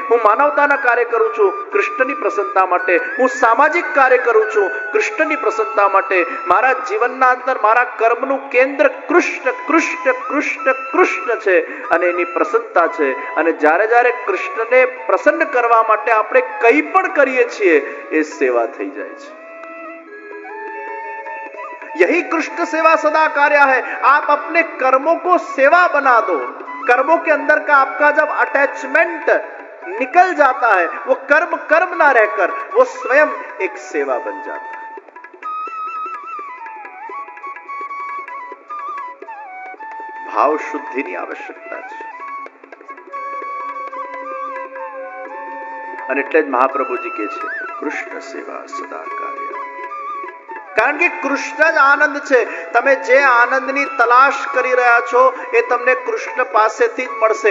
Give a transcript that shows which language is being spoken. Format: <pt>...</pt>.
<gu>હું માનવતાના કાર્ય કરું છું, કૃષ્ણની પ્રસન્નતા માટે. હું સામાજિક કાર્ય કરું છું, કૃષ્ણની પ્રસન્નતા માટે. મારા જીવનના જીવનના અંદર મારા કર્મનું કેન્દ્ર કૃષ્ણ કૃષ્ણ કૃષ્ણ કૃષ્ણ છે અને એની પ્રસન્નતા છે. અને જ્યારે જ્યારે કૃષ્ણને પ્રસન્ન કરવા માટે આપણે કંઈ પણ કરીએ છીએ એ સેવા થઈ જાય છે.</gu> <hi>यही कृष्ण सेवा सदा कार्य है. आप अपने कर्मों को सेवा बना दो. कर्मों के अंदर का आपका जब अटैचमेंट निकल जाता है, वो कर्म कर्म ना रहकर वो स्वयं एक सेवा बन जाता है.</hi> <gu>भाव शुद्धिની આવશ્યકતા છે. અને એટલે જ મહાપ્રભુજી કહે છે કૃષ્ણ સેવા સદા કાર્ય. કારણ કે કૃષ્ણ જ આનંદ છે. તમે જે આનંદની તલાશ કરી રહ્યા છો એ તમને કૃષ્ણ પાસેથી જ મળશે.</gu>